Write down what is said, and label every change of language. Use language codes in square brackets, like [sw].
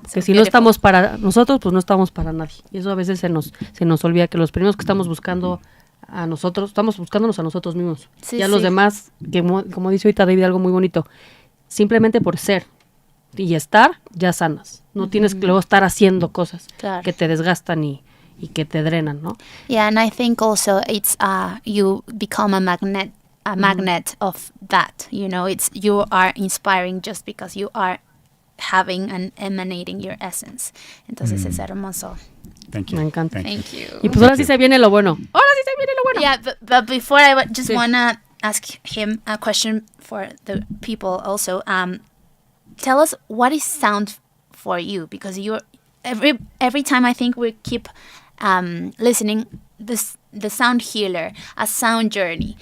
[es] Porque si no estamos para nosotros, pues no estamos para nadie. Y eso a veces se nos olvida, que los primeros que estamos buscando a nosotros, estamos buscándonos a nosotros mismos. Sí, ya los demás, que como dice ahorita David, algo muy bonito, simplemente por ser y estar, ya sanas. No tienes que luego estar haciendo cosas que te desgastan y que te drenan, ¿no? [en] Yeah, and I think also it's you become a magnet of that. You know, you are inspiring just because you are having and emanating your essence. [es] Entonces es hermoso. [en] Thank you. [es] Me encanta. [en] Thank you. [es] Y pues ahora sí se viene lo bueno. Ahora sí se viene lo bueno. [en] Yeah, but before I just wanna ask him a question for the people also. Tell us, what is sound for you? Because you're every time I think we keep listening the sound healer, a sound journey.